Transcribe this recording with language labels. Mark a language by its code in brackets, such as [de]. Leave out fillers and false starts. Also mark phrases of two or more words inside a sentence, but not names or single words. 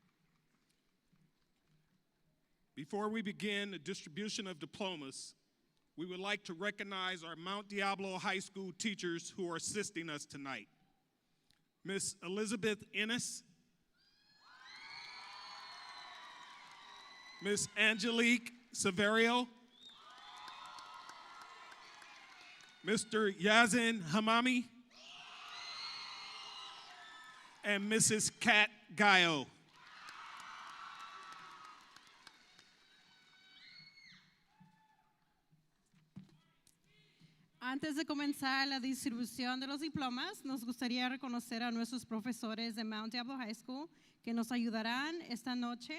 [en] Before we begin the distribution of diplomas, we would like to recognize our Mount Diablo High School teachers who are assisting us tonight. Miss Elizabeth Ennis, Miss Angelique Severio, Mr. Yazin Hamami, and Mrs. Kat Gayo. [es] Antes de comenzar la distribución de los diplomas, nos gustaría reconocer a nuestros profesores de Mount Diablo High School que nos ayudarán esta noche.